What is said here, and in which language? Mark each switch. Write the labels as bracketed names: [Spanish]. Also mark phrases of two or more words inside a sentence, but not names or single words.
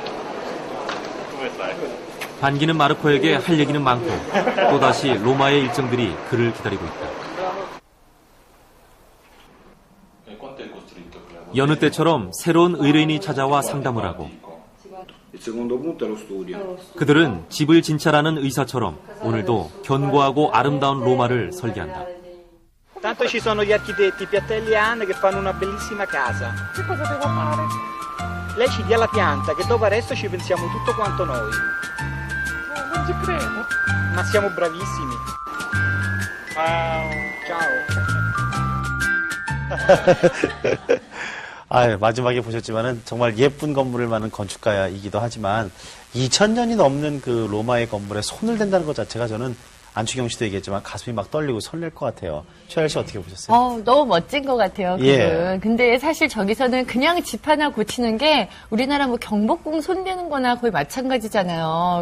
[Korean] 반기는 마르코에게 할 얘기는 많고 또다시 로마의 일정들이 그를 기다리고 있다. 여느 때처럼 새로운 의뢰인이 찾아와 상담을 하고 그들은 집을 진찰하는 의사처럼 오늘도 견고하고 아름다운 로마를 설계한다. [Italian] Tanto ci sono gli architetti Piattellian che fanno una bellissima casa. Che cosa devo fare? Lei ci dia la pianta, che dopo adesso ci pensiamo tutto quanto noi. Non ci credo. Ma siamo bravissimi. Ciao. [Korean] 아, 마지막에 보셨지만은 정말 예쁜 건물을 만든 건축가이기도 하지만 2000년이 넘는 그 로마의 건물에 손을 댄다는 것 자체가 저는 안추경 씨도 얘기했지만 가슴이 막 떨리고 설렐 것 같아요. 최할 씨 어떻게 보셨어요? 너무 멋진 것 같아요, 그분. 예. 근데 사실 저기서는 그냥 집 하나 고치는 게 우리나라 뭐 경복궁 손대는 거나 거의 마찬가지잖아요.